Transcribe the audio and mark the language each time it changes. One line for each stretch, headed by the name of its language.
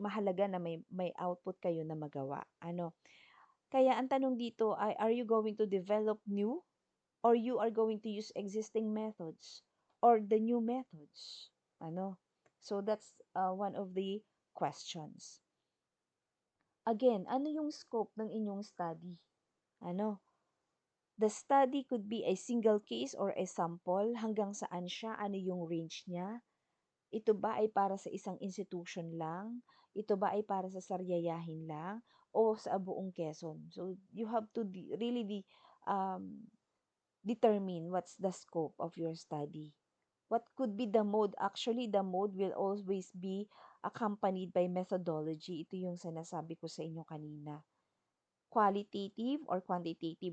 Filipino: Mahalaga na may output kayo na magawa. Kaya ang tanong dito ay,
English: are you going to develop new or you are going to use existing methods or the new methods?
Filipino: Ano?
English: So that's one of the questions. Again,
Filipino: ano yung
English: scope ng inyong study?
Filipino: Ano?
English: The study could be a single case or a sample.
Filipino: Hanggang saan siya? Ano yung range niya? Ito ba ay para sa isang institution lang? Ito ba ay para sa Saryayahin lang? O sa buong Quezon?
English: So, you have to really um, determine what's the scope of your study. What could be the mode? Actually, the mode will always be accompanied by methodology.
Filipino: Ito yung sinasabi ko sa inyo kanina.
English: Qualitative or quantitative.